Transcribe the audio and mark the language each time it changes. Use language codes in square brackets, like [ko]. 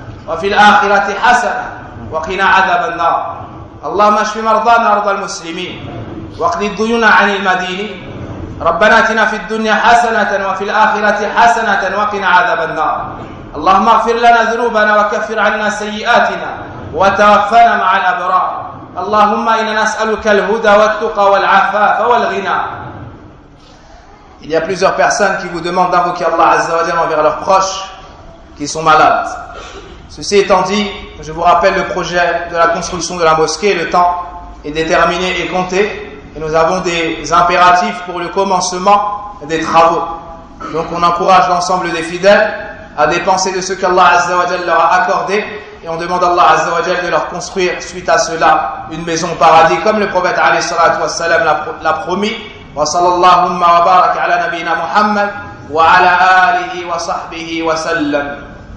[ar] وفي الآخرة حسنة وقنا عذاب النار اللهم اشف مرضانا أرض المسلمين واقض الديون عن المدينين ربنا آتنا في الدنيا حسنة وفي الآخرة حسنة وقنا عذاب النار اللهم اغفر لنا ذنوبنا وكفر عنا سيئاتنا وتوفنا مع الأبرار اللهم إنا نسألك الهدى والتقى والعفاف والغنى. [fr] Il y a plusieurs personnes qui vous demandent d'invoquer Allah Azza wa Jalla envers leurs proches qui sont malades. Ceci étant dit, je vous rappelle le projet de la construction de la mosquée. Le temps est déterminé et compté. Et nous avons des impératifs pour le commencement des travaux. Donc on encourage l'ensemble des fidèles à dépenser de ce qu'Allah Azza wa Jalla leur a accordé. Et on demande à Allah Azza wa Jalla de leur construire suite à cela une maison au paradis comme le prophète alayhi salatu wa salam l'a promis. [ar] وصلى الله وبارك على نبينا محمد وعلى آله وصحبه وسلم